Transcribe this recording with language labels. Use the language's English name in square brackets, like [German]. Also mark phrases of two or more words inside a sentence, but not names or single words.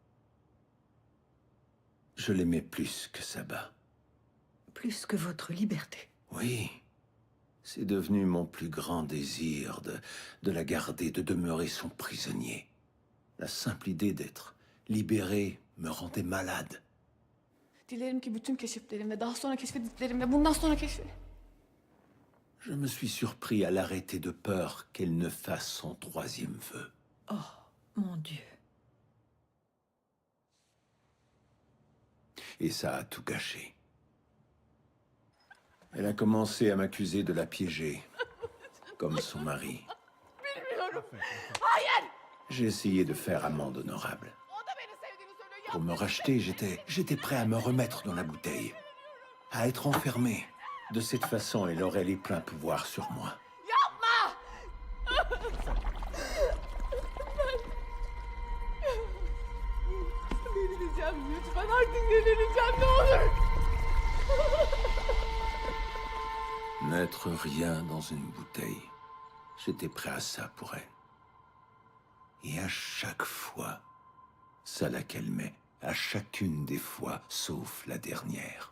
[French] Je l'aimais plus que Sabah. Plus que votre liberté. Oui, c'est devenu mon plus grand désir de la garder, de demeurer son prisonnier. La simple idée d'être libéré me rendait malade. [Turkish] Dilerim ki bütün keşiflerim ve daha sonra keşfediklerim ve bundan sonra [French] Je me suis surpris à l'arrêter de peur qu'elle ne fasse son troisième vœu. Oh, mon Dieu. Et ça a tout gâché. Elle a commencé à m'accuser de la piéger, comme son mari. [Turkish] Bilmiyorum. Hayır! [French] J'ai essayé de faire amende honorable. Pour me racheter, j'étais prêt à me remettre dans la bouteille, à être enfermé. De cette façon, elle aurait les pleins pouvoirs sur moi. [Turkish] Yapma! Delireceğim lütfen artık delireceğim ne olur. [French] N'être rien dans une bouteille. J'étais prêt à ça pour elle. Et à chaque fois, ça la calmait. À chacune des fois, sauf la dernière.